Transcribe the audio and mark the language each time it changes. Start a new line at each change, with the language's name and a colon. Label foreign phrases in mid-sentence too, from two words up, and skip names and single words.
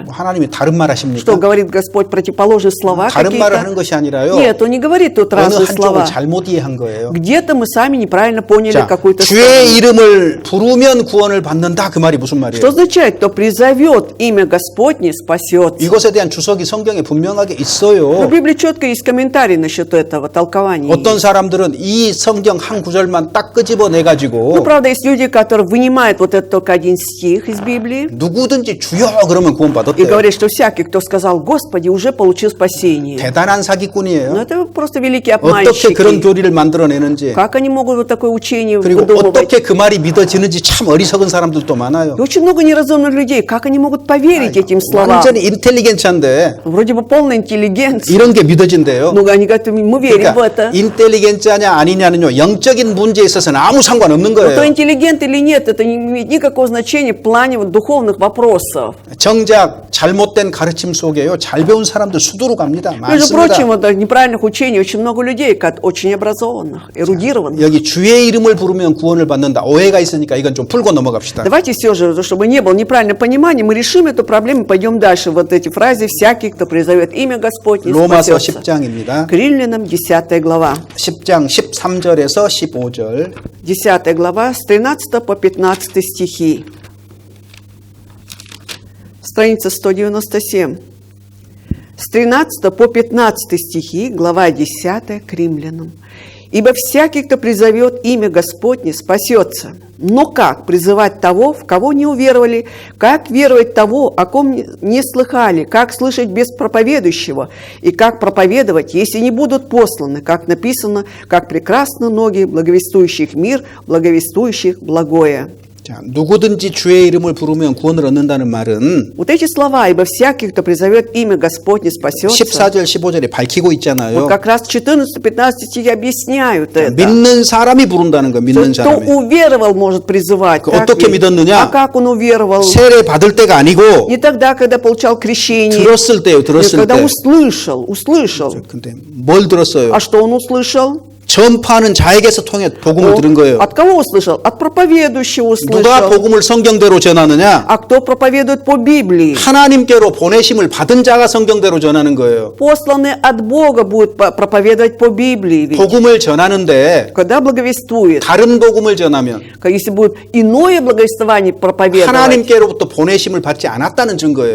Korean: 하나님이 다른 말
Russian: Что
Korean: 하십니까?
Russian: говорит Господь, противоположные слова
Korean: 다른 말을 하는
Russian: какие-то?
Korean: 것이 아니라요.
Russian: Нет, Он не говорит тут
Korean: 어느
Russian: разные
Korean: 한쪽을
Russian: слова.
Korean: 잘못 이해한 거예요.
Russian: Где-то мы сами неправильно поняли
Korean: 자,
Russian: какую-то
Korean: 주의
Russian: сторону.
Korean: 이름을 부르면 구원을 받는다 그 말이 무슨 말이에요?
Russian: Что означает, кто призовет имя Господне, спасется?
Korean: 이것에 대한 주석이 성경에 분명하게
Russian: В
Korean: 있어요.
Russian: Библии четко есть комментарий насчет этого толкования.
Korean: 어떤 사람들은 이 성경 한 구절만 딱 끄집어내
Russian: Ну,
Korean: 가지고
Russian: правда, есть люди, которые вынимают вот этот только один стих из Библии
Korean: 누구든지 주여 그러면 구원
Russian: и
Korean: 받았대요.
Russian: говорят, что всякий, кто сказал Господи, уже получил спасение.
Korean: 대단한
Russian: Но
Korean: 사기꾼이에요.
Russian: это просто великие
Korean: 어떻게 그런
Russian: обманщики.
Korean: 교리를 만들어내는지
Russian: Как они могут вот такое учение
Korean: 그리고
Russian: выдумывать?
Korean: 어떻게 그 말이 믿어지는지 참 어리석은 사람들도 많아요.
Russian: И очень много неразумных людей. Как они могут поверить этим словам?
Korean: 완전히 인텔리겐츠한데
Russian: Вроде бы полная интеллигенция.
Korean: 이런 게 믿어진대요.
Russian: Но они говорят, мы верим в
Korean: 그러니까
Russian: это.
Korean: 인텔리겐츠하냐 아니냐는요 영적인 문제에 있어서는 아무 상관없는
Russian: Но то
Korean: 거예요.
Russian: интеллигент или нет, это не имеет никакого значения в плане вот духовных вопросов.
Korean: 정작 잘못된 가르침 속에요 잘 배운 사람들 수두룩 갑니다.
Russian: Между прочим,
Korean: 많습니다.
Russian: вот неправильных учений очень много людей, очень образованных, эрудированных.
Korean: 여기 주의 이름을 부르면 구원을 받는다. 오해가 있으니까 이건 좀 풀고 넘어갑시다.
Russian: Давайте все же, чтобы не было неправильного понимания, мы решим эту проблему, пойдем дальше. Вот эти фразы «всякий, кто призовет имя Господне,
Korean: 로마서
Russian: спасется».
Korean: 10장입니다.
Russian: К Римлянам 10 глава.
Korean: 10장 13절에서 15절.
Russian: 10 глава с 13 по 15 стихи. Страница 197. С 13 по 15 стихи, глава 10 к Римлянам. «Ибо всякий, кто призовет имя Господне, спасется. Но как призывать того, в кого не уверовали? Как веровать того, о ком не слыхали? Как слышать без проповедующего? И как проповедовать, если не будут посланы? Как написано, как прекрасны ноги благовествующих мир, благовествующих благое».
Korean: 자, 누구든지 주의 이름을 부르면 구원을 얻는다는 말은
Russian: Вот эти слова, ибо всякий, кто призовет имя Господне, спасется.
Korean: 14절 15절에 밝히고 있잖아요.
Russian: Вот как раз 14-15 стихи объясняют это.
Korean: 믿는 사람이 부른다는 거 믿는
Russian: Кто
Korean: 사람이.
Russian: уверовал, может призывать.
Korean: 그
Russian: так
Korean: 어떻게
Russian: ведь?
Korean: 믿었느냐?
Russian: А как он уверовал?
Korean: 세례 받을 때가 아니고
Russian: Не тогда, когда получал крещение.
Korean: 들었을 때요.
Russian: Нет,
Korean: 들었을
Russian: когда
Korean: 때.
Russian: услышал.
Korean: 근데 뭘 들었어요?
Russian: А что он услышал?
Korean: 전파하는 자에게서 통해 복음을 들은 거예요.
Russian: От кого услышал? От проповедующего
Korean: 누가
Russian: услышал.
Korean: 복음을 성경대로 전하느냐?
Russian: А кто проповедует по Библии?
Korean: 하나님께로 보내심을 받은 자가 성경대로 전하는 거예요.
Russian: Посланный от Бога будет проповедовать по Библии. Ведь.
Korean: 복음을 전하는데
Russian: Когда благовествует,
Korean: 다른 복음을 전하면
Russian: если будет иное благовествование проповедовать,
Korean: 하나님께로부터 보내심을 받지 않았다는 증거예요.